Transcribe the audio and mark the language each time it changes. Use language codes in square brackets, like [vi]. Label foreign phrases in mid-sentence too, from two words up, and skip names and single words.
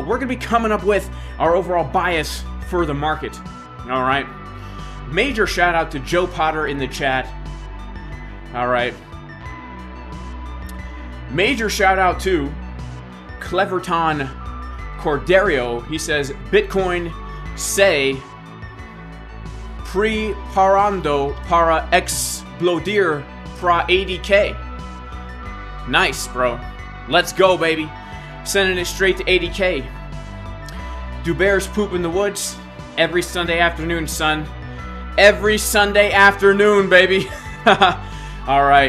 [en] We're going to be coming up with our overall bias for the market, all right? Major shout out to Joe Potter in the chat, all right? Major shout out to Cleverton Corderio, he says, [pt] Bitcoin se preparando para explodir para 80K. [en] Nice, bro. Let's go, baby. Sending it straight to 80K. Do bears poop in the woods? Every Sunday afternoon, son. Every Sunday afternoon, baby. All right.